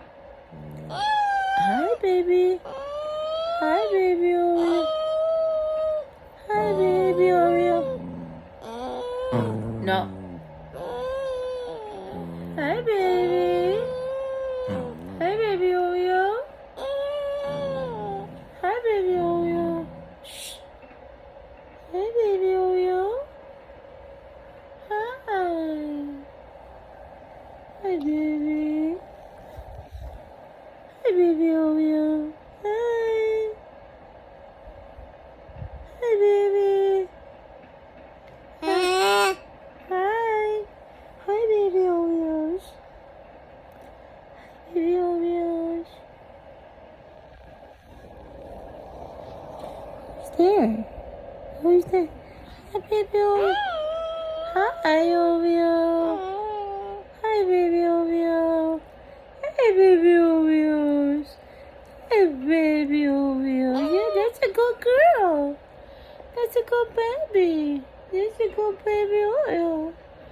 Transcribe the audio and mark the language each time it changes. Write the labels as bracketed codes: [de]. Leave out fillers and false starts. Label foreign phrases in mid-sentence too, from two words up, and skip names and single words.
[en] Hi, baby. Hi, baby Oreo. Hi, baby Oreo. No. Hi, baby. Hi, baby Oreo. Hi, baby Oreo. Shh. Hey, baby Oreo. Hi. Hi, baby. Hi, baby Oreo. Hi. Hi, baby. Hi. Hi. Hi, baby Oreos. Baby Oreos. Who's there? Who's there? Hi, baby Oreo. Hi, Oreo. Hi, baby Oreo. Hi, baby Oreos. Hi, baby Oreos. Yeah, that's a good girl. That's a good baby. That's a good baby Oreo.